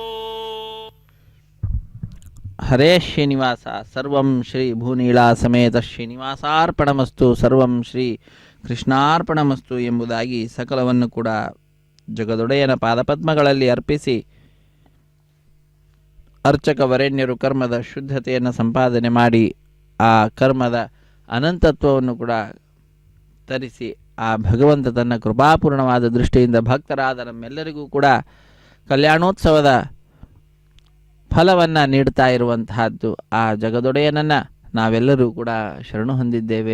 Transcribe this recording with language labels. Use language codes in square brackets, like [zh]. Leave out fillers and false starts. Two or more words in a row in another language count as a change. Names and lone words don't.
[sa] हरे श्रीनिवास सर्वं श्री भूनीळा समेत श्रीनिवासार्पणमस्तु सर्वं श्री कृष्णार्पणमस्तु [kn] ಎಂಬುದಾಗಿ ಸಕಲವನ್ನು ಕೂಡ ಜಗದೊಡೆಯನ ಪಾದಪದ್ಮಗಳಲ್ಲಿ ಅರ್ಪಿಸಿ ಅರ್ಚಕ ವರೆಣ್ಯರು ಕರ್ಮದ ಶುದ್ಧತೆಯನ್ನು ಸಂಪಾದನೆ ಮಾಡಿ ಆ ಕರ್ಮದ ಅನಂತತ್ವವನ್ನು ಕೂಡ ತರಿಸಿ ಆ ಭಗವಂತ ತನ್ನ ಕೃಪಾಪೂರ್ಣವಾದ ದೃಷ್ಟಿಯಿಂದ ಭಕ್ತರಾದ ನಮ್ಮೆಲ್ಲರಿಗೂ ಕೂಡ ಕಲ್ಯಾಣೋತ್ಸವದ ಫಲವನ್ನು ನೀಡ್ತಾ ಇರುವಂತಹದ್ದು ಆ ಜಗದೊಡೆಯನನ್ನು ನಾವೆಲ್ಲರೂ ಕೂಡ ಶರಣು ಹೊಂದಿದ್ದೇವೆ.